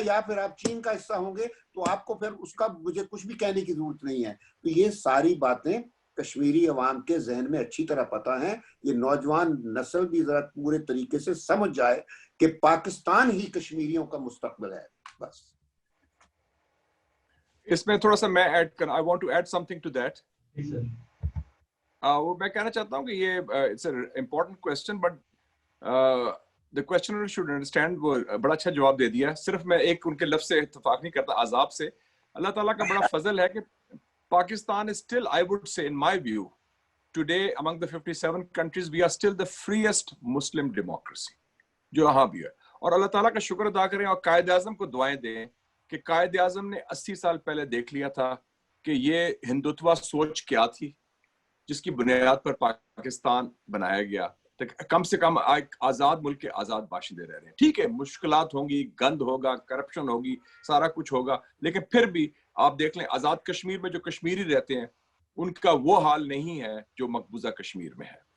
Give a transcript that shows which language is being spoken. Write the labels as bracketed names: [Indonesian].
[Urdu] یا پھر آپ چین کا حصہ ہوں گے تو آپ کو پھر اس کا مجھے کچھ بھی کہنے کی ضرورت نہیں ہے. تو یہ ساری باتیں کشمیری عوام کے ذہن میں اچھی طرح پتہ ہیں. یہ نوجوان نسل بھی ذرا پورے طریقے سے سمجھ جائے کہ پاکستان ہی کشمیریوں کا مستقبل ہے. بس اس میں تھوڑا سا میں ایڈ کرنا, [English] I want to add something to that. [Urdu] جی سر. وہ میں کہنا چاہتا ہوں کہ یہ [English] it's an important question, but the questioner should understand. [Urdu] وہ بڑا اچھا جواب دے دیا. صرف میں ایک ان کے لفظ سے اتفاق نہیں کرتا, عذاب سے. اللہ تعالیٰ کا بڑا فضل ہے کہ [English] Pakistan is still, I would say, in my view, today among the 57 countries, we are still the freest Muslim democracy, [Urdu] جو یہاں بھی ہے. اور اللہ تعالیٰ کا شکر ادا کریں اور قائد اعظم کو دعائیں دیں کہ قائد اعظم نے 80 سال پہلے دیکھ لیا تھا کہ یہ ہندوتوا سوچ کیا تھی جس کی بنیاد پر پاکستان بنایا گیا. کم سے کم آزاد ملک کے آزاد باشندے رہ رہے ہیں. ٹھیک ہے, مشکلات ہوں گی, گند ہوگا, کرپشن ہوگی, سارا کچھ ہوگا, لیکن پھر بھی آپ دیکھ لیں آزاد کشمیر میں جو کشمیری رہتے ہیں ان کا وہ حال نہیں ہے جو مقبوضہ کشمیر میں ہے.